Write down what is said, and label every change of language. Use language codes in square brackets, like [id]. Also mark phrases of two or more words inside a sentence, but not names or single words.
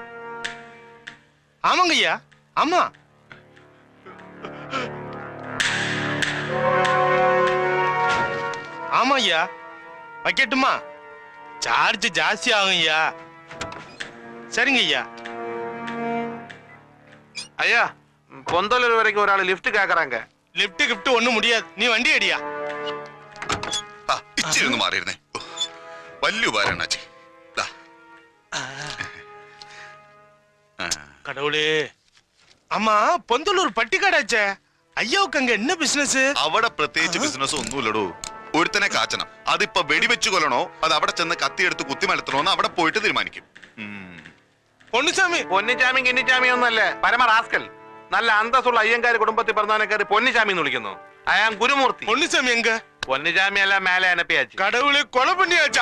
[ta] ஆமாங்க ஐயா, ஆமா. ஆமா ஐயா, வைக்கட்டுமா? சார்ஜ் ஜாஸ்தி ஆகும் ஐயா. சரிங்க ஐயா. ஐயா, பொந்தலூர் வரைக்கும் ஒரு ஆள் லிஃப்ட் கேக்குறாங்க. லிஃப்ட் கிஃப்ட் ஒண்ணும் முடியாது. நீ வண்டி அடியா. [ml] ഇച്ചിരി ഒന്ന് മാറിയിരുന്നേ. വലിയ ഉപകാരം അണ്ണാച്ചി. [ta] கடவுளே. ஆமா, பொந்தலூர் பட்டிக்காடாச்சே. ஐயாவுக்கு அங்க என்ன பிசினஸ்? [ml] അവിടെ പ്രത്യേകിച്ച് ബിസിനസ് ഒന്നുമില്ലടോ. ഒരുത്തനെ കാച്ചണം. അതിപ്പോ വെടിവെച്ചു കൊല്ലണോ അത് അവിടെ ചെന്ന് കത്തിയെടുത്ത് കുത്തിമലത്തണോന്ന് അവിടെ പോയിട്ട് തീരുമാനിക്കും. പൊന്നിച്ചാമി. പൊന്നിച്ചാമി കിന്നിച്ചാമി ഒന്നല്ലേ, പരമ റാസ്കൽ. നല്ല അന്തസ്സുള്ള അയ്യങ്കാര് കുടുംബത്തിൽ പറഞ്ഞവനക്കാര് പൊന്നിച്ചാമി എന്ന് വിളിക്കുന്നു. അയാൾ ഗുരുമൂർത്തി. പൊന്നിച്ചാമി എങ്ക? പൊന്നിച്ചാമി അല്ല, മേലെ അനപ്പിയാച്ചു. [ta] கடவுளே, கொலை பண்ணியாச்சா?